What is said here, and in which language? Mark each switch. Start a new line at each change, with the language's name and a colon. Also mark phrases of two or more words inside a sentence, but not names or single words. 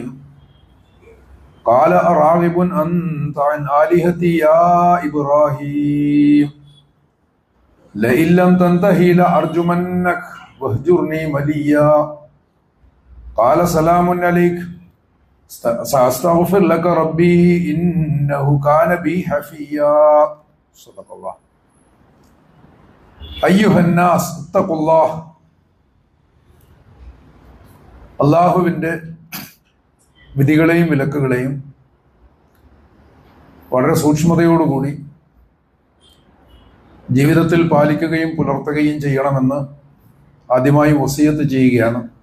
Arabic: قال أراغب أنت عن آلهتي يا إبراهيم لئن لم تنتهي لأرجمنك واهجرني مليا. قال سلام عليك سأستغفر لك ربي إنه كان بي حفيا. صدق الله. أيها الناس اتقوا الله.
Malayalam: അള്ളാഹുവിൻ്റെ വിധികളെയും വിലക്കുകളെയും വളരെ സൂക്ഷ്മതയോടുകൂടി ജീവിതത്തിൽ പാലിക്കുകയും പുലർത്തുകയും ചെയ്യണമെന്ന് ആദ്യമായി വസിയത്ത് ചെയ്യുകയാണ്.